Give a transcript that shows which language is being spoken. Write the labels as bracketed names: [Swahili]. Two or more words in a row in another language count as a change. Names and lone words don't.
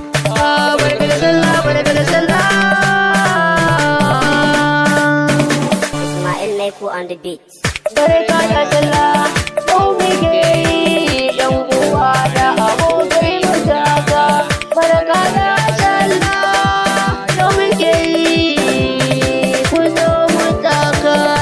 [Hausa] Ah, barka da sallah, barka da sallah. [English] Ismail Naiko on the beat. [Hausa] Barka da sallah, mu muke yi, yan uwa da abokai mu taka. Barka da sallah, mu muke yi, ku zo mu taka.